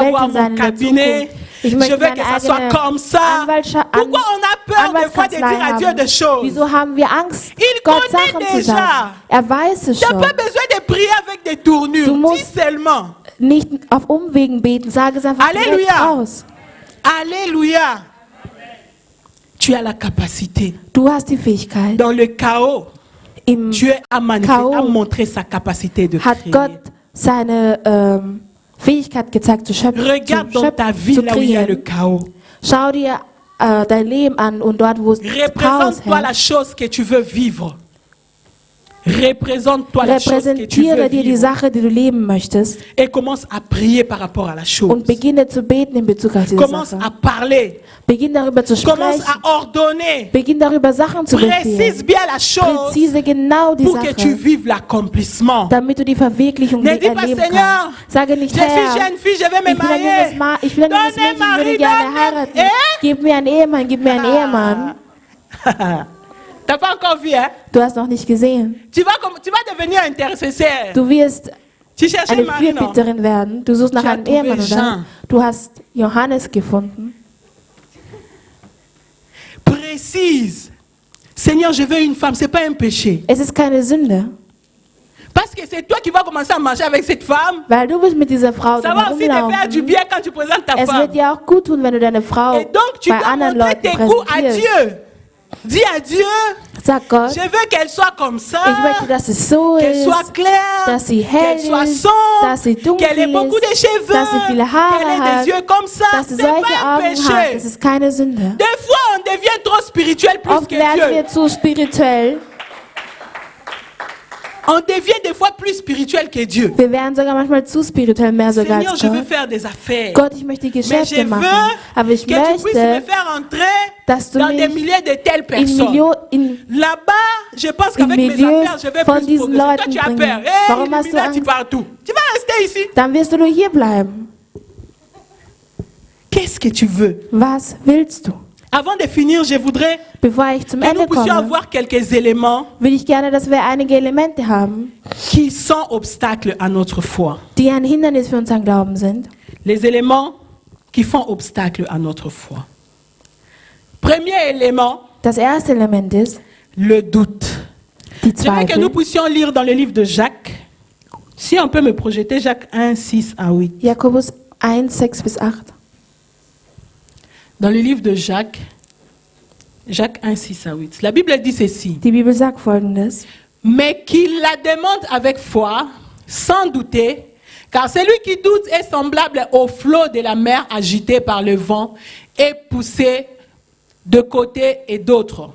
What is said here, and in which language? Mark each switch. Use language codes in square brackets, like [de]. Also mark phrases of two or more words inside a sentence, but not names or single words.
[de] Anwältin [fr] avoir [de] sein [fr] mon [de] in der [fr] cabinet. [de] Zukunft. Ich [fr] Je [de] möchte [fr] veux que [de] meine [fr] ça soit [de] eigene [fr] comme ça. Pourquoi on a peur des fois de dire à Dieu des choses? [de] Wieso haben wir Angst, [fr] Il [de] Gott [fr] connaît [de] Sachen zu [fr] déjà. [de] sagen? Er weiß es [fr] Tu n'as [de] schon. [fr] pas besoin de prier avec des tournures. [de] Du [fr] Dis [de] musst- [fr] seulement. [de] Nicht auf Umwegen beten, sage es einfach direkt [fr] Alléluia. [de] raus. [fr] Alléluia. Tu as la capacité. [de] Du hast die Fähigkeit. [fr] Dans le chaos, [de] Im [fr] Dieu a [de] Chaos [fr] montré sa capacité de [de] hat [fr] créer. [de] Gott seine Fähigkeit gezeigt, zu schöpfen, [fr] Regarde dans ta vie [de] zu [fr] là où il y a le [de] kreieren. [fr] chaos. [de] Schau dir dein Leben an und dort, wo es Chaos [fr] Représente-toi la [de] herrscht. [fr] chose que tu veux vivre. Représente-toi la chose que tu veux [de] Repräsentiere dir die [fr] vivre. [de] Sache, die du leben möchtest [fr] Et commence à prier par rapport à la chose. [de] und beginne zu beten in Bezug auf diese [fr] Commence [de] Sache. [fr] à parler. [de] Beginn darüber zu [fr] Commence [de] sprechen. [fr] à ordonner. [de] Beginn darüber Sachen zu [fr] Précise [de] befehlen. [fr] bien la chose [de] Präzise genau die [fr] pour que tu [de] Sache, [fr] vives l'accomplissement. [de] damit du die Verwirklichung [fr] Ne dis pas, [de] erleben [fr] Seigneur, [de] kannst. Sage nicht, [fr] Je suis [de] Herr, [fr] jeune fille, je vais me [de] ich bin ein junges [fr] marier. [de] Ich bin ein junges [fr] Donne un [de] Mädchen, ich würde [fr] mari, [de] gerne [fr] donne- [de] heiraten. Eh? Gib mir einen Ehemann, gib mir einen Ehemann. [fr] T'as pas encore vu, hein? [de] Du hast noch nicht gesehen. [fr] Tu vas devenir intercesseur. [de] Du wirst [fr] Tu cherches un [de] eine [fr] mari, non? [de] Fürbitterin werden. Du suchst nach [fr] Tu as [de] einem [fr] trouvé [de] Ehemann, oder? [fr] Jean. [de] Du hast Johannes gefunden. [fr] Précise. Seigneur, je veux une femme. C'est pas un péché. [de] Es ist keine Sünde, [fr] Parce que c'est toi qui vas commencer à marcher avec cette femme. [de] weil du bist mit dieser Frau [fr] Ça [de] dann [fr] va aussi te faire du [de] herumlaufen. [fr] bien quand tu présentes ta [de] Es [fr] femme. [de] wird dir auch gut tun, wenn du deine Frau [fr] Et donc, tu [de] bei [fr] dois [de] anderen [fr] montrer [de] Leuten [fr] tes goûts à [de] präsentierst. [fr] Dieu. Dis à Dieu, [de] Sag Gott, [fr] je veux qu'elle soit comme ça. [de] ich möchte, dass es so [fr] Qu'elle soit [de] ist, [fr] claire, [de] dass sie hell [fr] qu'elle soit [de] ist, [fr] sombre, [de] dass sie dunkel [fr] qu'elle ait beaucoup de [de] ist, [fr] cheveux, [de] dass sie viele Haare [fr] qu'elle ait [de] hat, [fr] des yeux comme ça. [de] dass sie [fr] C'est [de] solche [fr] pas un [de] Augen hat. [fr] péché. [de] Das ist keine Sünde. [fr] Des fois, on devient trop spirituel plus [de] Oft [fr] que [de] werden [fr] Dieu. [de] wir zu spirituell. [fr] On devient des fois plus spirituel que Dieu. [de] Wir werden sogar manchmal zu spirituell, mehr sogar [fr] Seigneur, [de] als [fr] je veux [de] Gott. [fr] faire des affaires. [de] Gott, ich möchte [fr] Mais [de] Geschäfte [fr] je [de] machen, [fr] veux [de] aber ich [fr] que tu puisses me [de] möchte, [fr] faire entrer [de] dass du [fr] dans des [de] mich [fr] milliers de telles [de] in [fr] personnes. Là-bas, je pense qu'avec mes Milieux affaires, je vais [de] von [fr] plus [de] diesen [fr] progresser. Toi, [de] Leuten [fr] tu as [de] bringen. [fr] peur. Hey, [de] Warum hast du [fr] Illuminati [de] Angst? [fr] partout. Tu vas rester ici. [de] dann wirst du nur hier bleiben. [fr] Qu'est-ce que tu veux? [de] Was willst du? [fr] Avant de finir, je voudrais [de] Bevor ich zum [fr] que nous [de] Ende [fr] puissions [de] komme, [fr] avoir quelques éléments [de] will ich gerne, dass wir einige Elemente haben, [fr] qui sont obstacles à notre foi. [de] die ein Hindernis für unseren Glauben sind. [fr] Les éléments qui font obstacle à notre foi. Premier élément, [de] Das erste Element ist [fr] le doute. [de] die [fr] Je veux que nous [de] Zweifel. [fr] puissions lire dans le livre de Jacques. Si on peut me projeter Jacques 1, 6 à 8. [de] Jakobus 1, 6 bis 8. [fr] Dans le livre de Jacques, Jacques 1, 6 à 8. La Bible dit ceci. [de] Die Bibel sagt Folgendes. [fr] Mais qu'il la demande avec foi, sans douter, car celui qui doute est semblable au flot de la mer agité par le vent et poussé de côté et d'autre.